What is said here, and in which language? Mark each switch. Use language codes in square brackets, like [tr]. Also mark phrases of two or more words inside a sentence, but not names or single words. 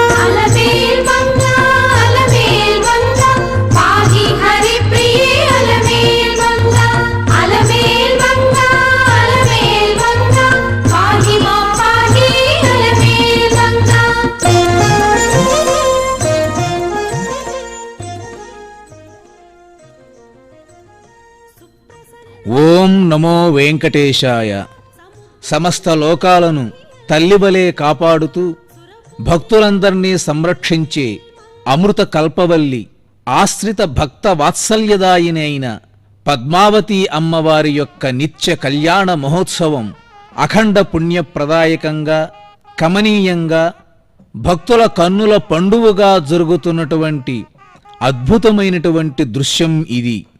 [sa] पाहि हरि प्रिये अलमेल मंगा पाहि मा पाहि अलमेल मंगा। ఓం నమో వెంకటేశాయ. [te] సమస్త లోకాలను తల్లివలే కాపాడుతూ భక్తులందర్నీ సంరక్షించే అమృత కల్పవల్లి ఆశ్రిత భక్త వాత్సల్యదాయిని అయిన పద్మావతి అమ్మవారి యొక్క నిత్య కళ్యాణ మహోత్సవం అఖండ పుణ్యప్రదాయకంగా కమనీయంగా భక్తుల కన్నుల పండువగా జరుగుతున్నటువంటి అద్భుతమైనటువంటి దృశ్యం ఇది.